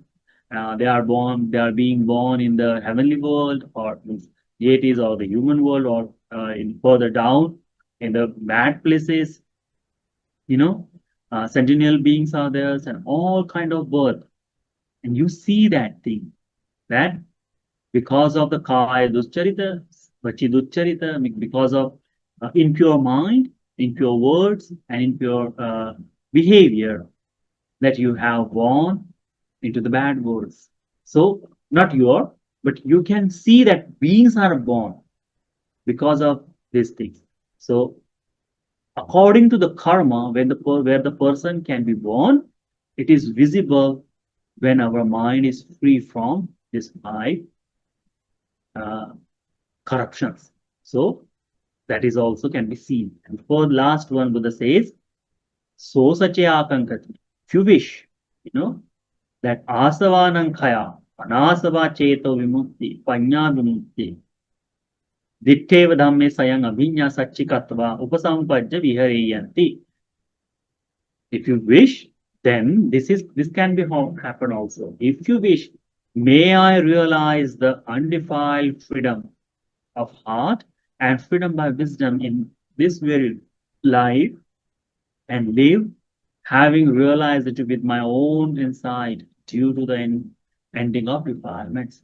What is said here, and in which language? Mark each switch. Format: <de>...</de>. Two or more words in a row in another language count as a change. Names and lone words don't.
<en>They are being born in the heavenly world or means deities or the human world or in further down in the bad places. You know, sentinel beings are there and all kind of birth. And you see that thing that because of the</en> <pi>kaya duscharita, vachi duscharita,</pi> <en>because of impure mind, impure words, and impure behavior that you have born into the bad words. So, not your, but you can see that beings are born because of these things. So, according to the karma, where the person can be born, it is visible when our mind is free from this five uh, corruptions. So that is also can be seen. And for the last one, Buddha says,</en> <pi>so sachya akankati.</pi> <en>If you wish, you know, that</en> <pi>asavanankaya, anasava cheto vimukti, panya vimukti, ditteva dhamme sayang abhinya satchikatva, upasampajja vihareyanti.</pi> <en>If you wish, then this can be happen also. If you wish, may I realize the undefiled freedom of heart and freedom by wisdom in this very life and live having realized it with my own insight due to the ending of requirements.</en>